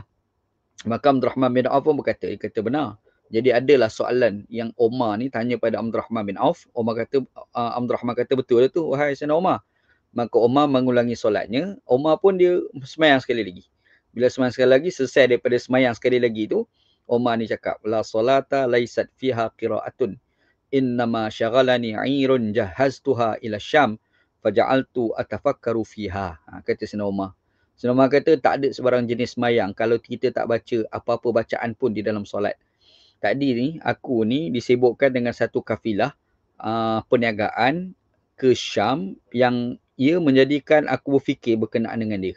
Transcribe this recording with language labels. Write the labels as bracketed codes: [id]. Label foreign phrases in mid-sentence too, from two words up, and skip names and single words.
[ms] Maka Abdurrahman bin Auf pun berkata, dia kata benar. Jadi adalah soalan yang Umar ni tanya pada Abdurrahman bin Auf. Abdurrahman kata, "Betul tu wahai Sayyidina Umar." Maka Umar mengulangi solatnya. Umar pun dia semayang sekali lagi. Bila semayang sekali lagi, selesai daripada semayang sekali lagi tu, Umar ni cakap, [ar] "لا صلاة ليست فيها قراءة. إنما شغلني عير جهزتها إلى الشام فجعلت أتفكر فيها." [ms] Kata Sayyidina Umar. Sayyidina Umar kata tak ada sebarang jenis semayang kalau kita tak baca apa-apa bacaan pun di dalam solat. Tadi ni, aku ni disibukkan dengan satu kafilah perniagaan ke Syam yang ia menjadikan aku berfikir berkenaan dengan dia.